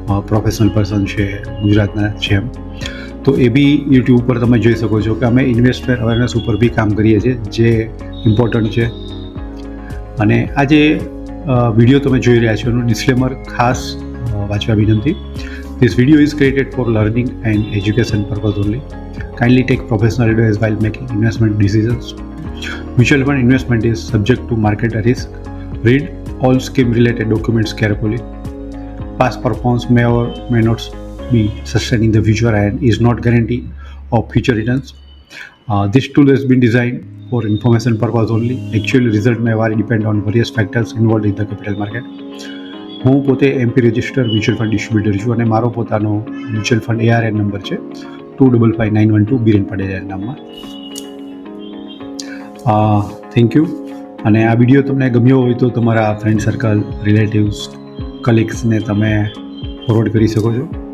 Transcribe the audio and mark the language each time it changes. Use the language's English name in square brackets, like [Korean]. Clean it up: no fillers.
[Gujarati] Professional person છે ગુજરાતના છે એમ, તો એ બી યુટ્યુબ પર તમે જોઈ શકો છો કે અમે ઇન્વેસ્ટમેન્ટ અવેરનેસ ઉપર બી કામ કરીએ છીએ, જે ઇમ્પોર્ટન્ટ છે. અને આ જે વિડીયો તમે જોઈ રહ્યા છો એનું ડિસ્ક્લેમર ખાસ વાંચવા વિનંતી. [English] This video is created for learning and education purpose only. Kindly take professional advice while making investment decisions. Mutual fund investment is subject to market risk. Read all scheme-related documents carefully. Past performance may or may not be sustained in the future and is not guarantee of future returns. This tool has been designed for information purpose only. Actual result may vary depend on various factors involved in the capital market. [Gujarati] હું પોતે MP register mutual fund distributor છું, અને મારો પોતાનો mutual fund ARN number છે 255912 બીરેન પટેલ નામમાં. [English] Thank you. [Gujarati] અને આ વિડીયો તમને ગમ્યો હોય તો તમારા ફ્રેન્ડ સર્કલ, રિલેટિવ્સ, કલીગ્સને તમે ફોરવર્ડ કરી શકો છો.